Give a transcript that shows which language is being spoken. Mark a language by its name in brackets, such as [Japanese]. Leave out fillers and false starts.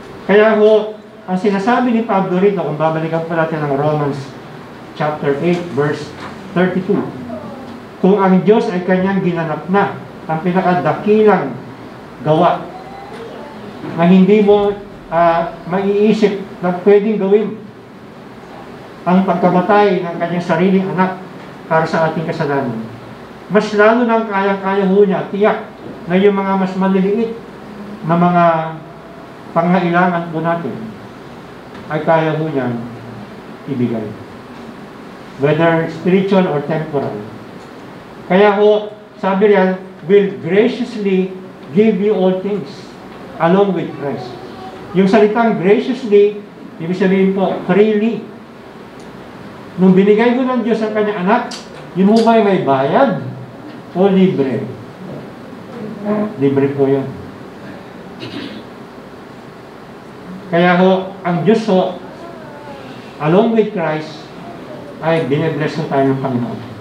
[Filipino] Kaya ho, ang sinasabi ni Pablo rito, kung babalikan po natin ng Romans chapter 8, verse 32, kung ang Diyos ay kanyang ginanap na, ang pinakadakilang gawa na hindi mo maiisip na pwedeng gawin, ang pagkamatay ng kanyang sariling anak para sa ating kasalanan. Mas lalo nang kayang-kaya ho niya, tiyak na yung mga mas maliliit na mga pangailangan po natin ay kaya ho niyan ibigay. [English] Whether spiritual or temporal. [Filipino] Kaya ho, sabi riyan, [English] will graciously give you all things along with Christ. [Filipino] Yung salitang graciously, ibig sabihin po, freely. Nung binigay ko ng Diyos ang kanyang anak, yun ho ba may bayad o libre? Libre po yun. Kaya ho, ang Diyos ho, [English] along with Christ, [Filipino] ay binibless ho tayo ng Panginoon.